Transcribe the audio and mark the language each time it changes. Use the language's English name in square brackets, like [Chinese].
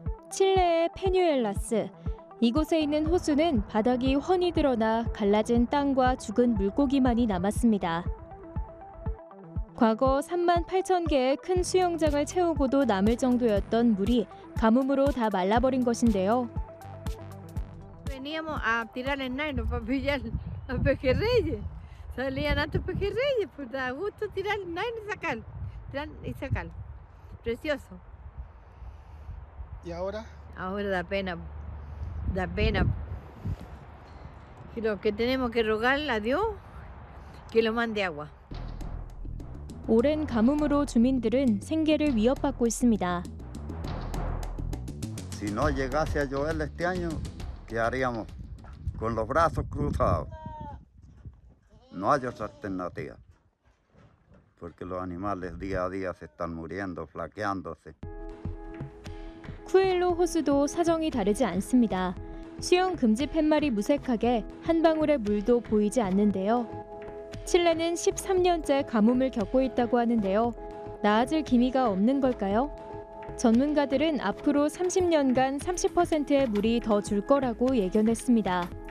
[Korean] 칠레의 페뉴엘라스. 이곳에 있는 호수는 바닥이 훤히 드러나 갈라진 땅과 죽은 물고기만이 남았습니다. 과거 3만 8천 개의 큰 수영장을 채우고도 남을 정도였던 물이 가뭄으로 다 말라버린 것인데요. [Spanish] Veníamos a tirar el nylon para pillar los pejerreyes. Salían hartos pejerreyes, pues da gusto tirar el nylon y sacar. Precioso. ¿Y ahora? Ahora da pena. Da pena. Y lo que tenemos que rogarle a Dios que lo mande agua. [Korean] 오랜 가뭄으로 주민들은 생계를 위협받고 있습니다. [Spanish] Si no llegase a llover este año, ¿qué haríamos? Con los brazos cruzados. No hay otra alternativa. Porque los animales día a día se están muriendo, flaqueándose. [Korean] 쿠일로 호수도 사정이 다르지 않습니다. 수영 금지 팻말이 무색하게 한 방울의 물도 보이지 않는데요. 칠레는 13년째 가뭄을 겪고 있다고 하는데요. 나아질 기미가 없는 걸까요? 전문가들은 앞으로 30년간 30%의 물이 더 줄 거라고 예견했습니다.